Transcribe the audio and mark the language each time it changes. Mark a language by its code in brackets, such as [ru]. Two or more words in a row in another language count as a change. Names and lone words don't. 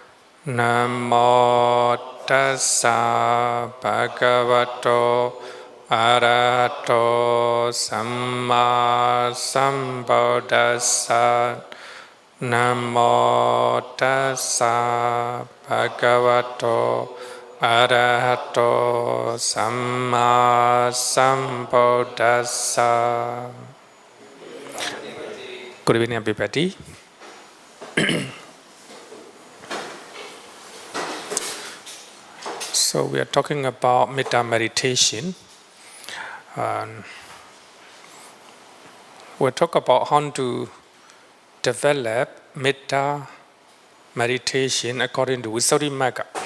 [pi] Namo tassa bhagavato arahato samma sambuddhassa. Namo tassa bhagavato arahato samma sambuddhassa. [en] Good evening, everybody. So we are talking about metta meditation. We'll talk about how to develop metta meditation according to Visuddhimagga.